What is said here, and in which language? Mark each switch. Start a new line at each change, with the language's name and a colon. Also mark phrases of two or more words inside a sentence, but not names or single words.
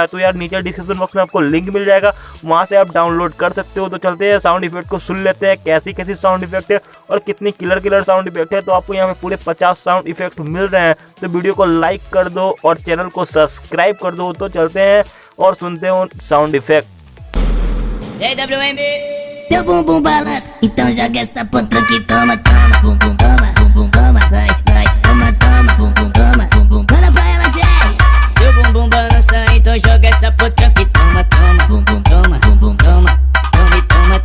Hindi: तो यार नीचे
English: description box
Hindi: में आपको लिंक मिल जाएगा, वहाँ से आप डाउनलोड कर सकते हो। तो चलते हैं
English: sound effect
Hindi: को सुन लेते हैं, कैसी कैसी
English: sound effect
Hindi: है और कितनी
English: killer sound effect
Hindi: है। तो आपको यहाँ पे पूरे 50
English: sound effect
Hindi: मिल रहे हैं, तो वीडियो को लाइक कर दो और चैनल को सब्सक्राइब कर दो। तो चलते हैं और सुनते हो
English: sound effect.
Portuguese: Teu bumbum balança, então joga essa potranca que toma, toma, bumbum, toma, bumbum, toma, vai, vai, toma, toma, bumbum, toma, bumbum, manda pra ela, Zé. Teu bumbum balança, então joga essa potranca que toma, toma, bumbum, toma, bumbum, toma, toma e toma.